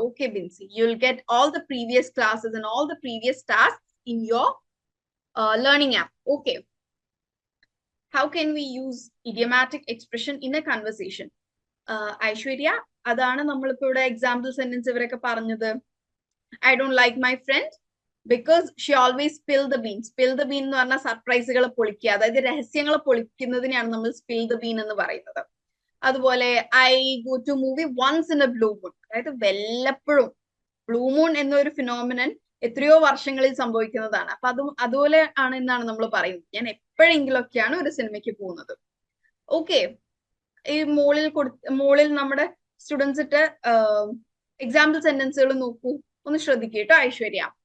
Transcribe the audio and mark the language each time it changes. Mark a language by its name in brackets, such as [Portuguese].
[English] Okay Binsy, you will get all the previous classes and all the previous task in your learning app. Okay, how can we use idiomatic expression in a conversation? [Malayalam] Aishwarya, അതാണ് നമ്മളിപ്പോ ഇവിടെ example sentence ഇവരൊക്കെ പറഞ്ഞത്. [English] I don't like my friend because she always spill the bean. [Malayalam] Spill the bean എന്ന് പറഞ്ഞാൽ സർപ്രൈസുകൾ പൊളിക്കുക, അതായത് രഹസ്യങ്ങൾ പൊളിക്കുന്നതിനെയാണ് നമ്മൾ spill the bean എന്ന് പറയുന്നത്. അതുപോലെ [English] I go to movie once in a blue moon. [Malayalam] അതായത് വല്ലപ്പോഴും ബ്ലൂ മൂൺ എന്നൊരു ഫിനോമിനൻ എത്രയോ വർഷങ്ങളിൽ സംഭവിക്കുന്നതാണ്. അപ്പൊ അതുപോലെ ആണ് എന്നാണ് നമ്മൾ പറയുന്നത്. ഞാൻ എപ്പോഴെങ്കിലൊക്കെയാണ് ഒരു സിനിമയ്ക്ക് പോകുന്നത്. ഓക്കെ, ഈ മോളിൽ നമ്മുടെ സ്റ്റുഡൻസ് ഇട്ട് എക്സാമ്പിൾ സെന്റൻസുകൾ നോക്കൂ, ഒന്ന് ശ്രദ്ധിക്കൂ കേട്ടോ ഐശ്വര്യ.